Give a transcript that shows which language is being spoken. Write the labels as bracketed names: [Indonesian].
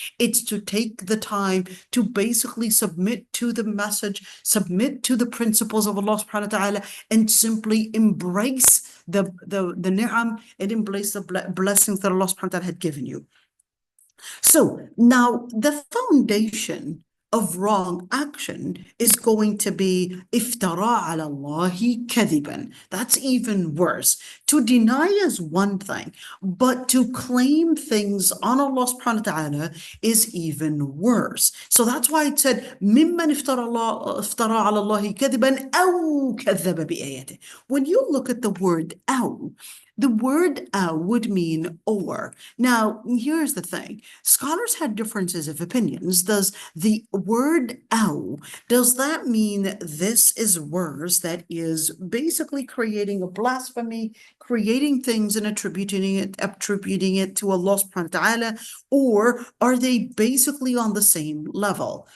[English] It's to take the time to basically submit to the message, submit to the principles of Allah subhanahu wa ta'ala, and simply embrace the ni'am and embrace the blessings that Allah subhanahu wa ta'ala had given you. So now the foundation of wrong action is going to be [Arabic] افترى على الله كذبا. [English] That's even worse. To deny is one thing, but to claim things on Allah subhanahu wa ta'ala is even worse. So that's why it said [Arabic] ممن افترى على الله كذبا أو كذب بآياته. [English] When you look at the word أو, the word would mean or. Now, here's the thing. Scholars had differences of opinions. Does the word أو, does that mean this is worse? That is basically creating a blasphemy, creating things and attributing it to Allah subhanahu wa ta'ala, or are they basically on the same level?